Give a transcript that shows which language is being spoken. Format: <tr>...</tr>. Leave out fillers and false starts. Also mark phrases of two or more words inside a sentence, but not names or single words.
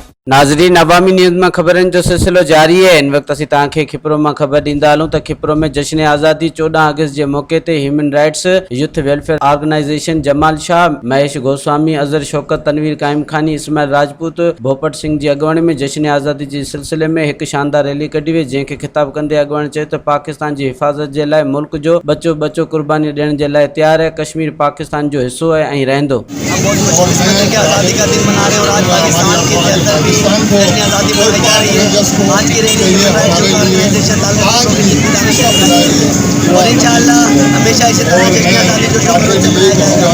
<sd>नाज़रीन, अवामी न्यूज़ में खबरन जो सिलसिलो जारी है। इन वक्त असीं तव्हांखे खिपरो में खबर ॾींदा हलूं त खिपरो में जश्न आज़ादी 14 अगस्त के मौके ते ह्यूमन राइट्स यूथ वेलफेयर ऑर्गेनाइजेशन जमाल शाह, महेश गोस्वामी, अजहर शौकत, तनवीर कायम खानी, इस्माइल राजपूत, भोपत सिंह</sd> <ur>کی اگوانی میں جشن آزادی کے سلسلے میں ایک شاندار ریلی</ur> <sd>कढी वई, जैंखे खिताब कंदे अगवान चयो त</sd> <ur>پاکستان کی حفاظت کے لیے</ur> <sd>मुल्क जो बच्चो बच्चो कुर्बानी ॾियण</sd> <ur>کے لیے تیار ہے.</ur> <sd>कश्मीर पाकिस्तान जो हिस्सो है ऐं रहंदो।</sd> <ur>آزادی کا دن منا رہے اور آج پاکستان کے اندر بھی جشن آزادی منائی جا رہی ہے. آج کی ریلی اور ان شاء اللہ ہمیشہ اسی طرح جشن آزادی جو شوق سے منایا جائے گا.</ur>